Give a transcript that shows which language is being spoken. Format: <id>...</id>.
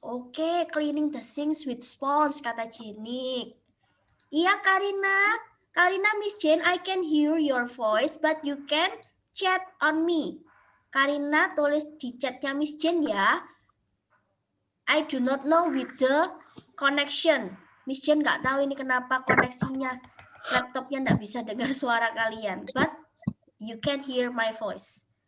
<en>Oke, cleaning the sinks with sponge,</en> <id>kata Jenik. Iya,</id> <en>Karina. Karina, Miss Jane, I can hear your voice, but you can chat on me.</en> <id>Karina tulis di chatnya Miss Jane ya.</id> <en>I do not know with the connection.</en> <id>Miss Jane nggak tahu ini kenapa koneksinya laptopnya nggak bisa dengar suara kalian.</id> <en>But you can hear my voice.</en>